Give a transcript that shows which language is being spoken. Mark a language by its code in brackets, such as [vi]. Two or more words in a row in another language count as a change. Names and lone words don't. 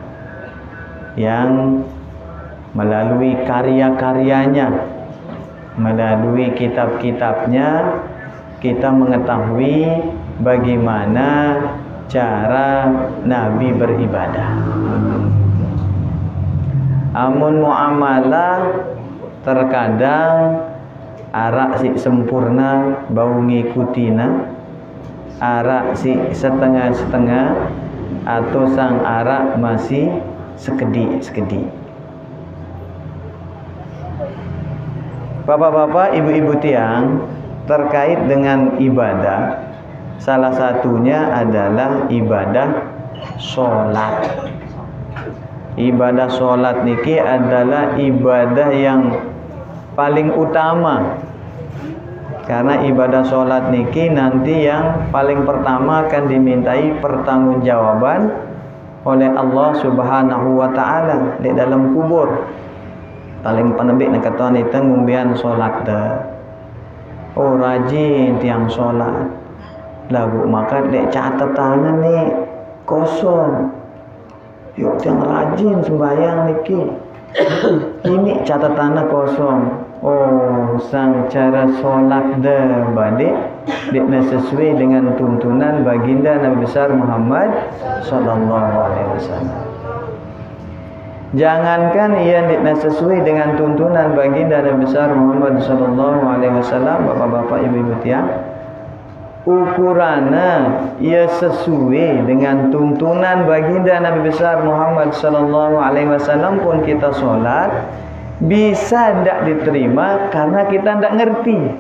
[id] yang melalui karya-karyanya, melalui kitab-kitabnya, kita mengetahui bagaimana cara Nabi beribadah. [sas] Amun muamalah terkadang arak si sempurna bau ngikutina, arak si setengah-setengah, atau sang arak masih sekedi-sekedi. [id] Bapak-bapak, ibu-ibu tiang, terkait dengan ibadah, salah satunya adalah ibadah sholat. Ibadah sholat niki adalah ibadah yang paling utama, karena ibadah sholat niki nanti yang paling pertama akan dimintai pertanggungjawaban oleh Allah [ar] سبحانه وتعالى [id] di dalam kubur. [sas] Paling penebik nak kata ni ngumbian sholat dah. Oh rajin tiang sholat, lagu maka dek catatannya ni kosong. Yuk tiang rajin sembahyang niki, [id] Ini catatannya kosong. [sas] Oh, sang cara solat dah balik [id] dia sesuai dengan tuntunan baginda Nabi besar Muhammad [ar] صلى الله عليه وسلم. [id] Jangankan ia tidak sesuai dengan tuntunan baginda Nabi besar Muhammad [ar] صلى الله عليه وسلم, [id] bapak-bapak, ibu-ibu tiang, ukurannya ia sesuai dengan tuntunan baginda Nabi besar Muhammad [ar] صلى الله عليه وسلم [id] pun kita solat bisa tidak diterima karena kita tidak ngerti.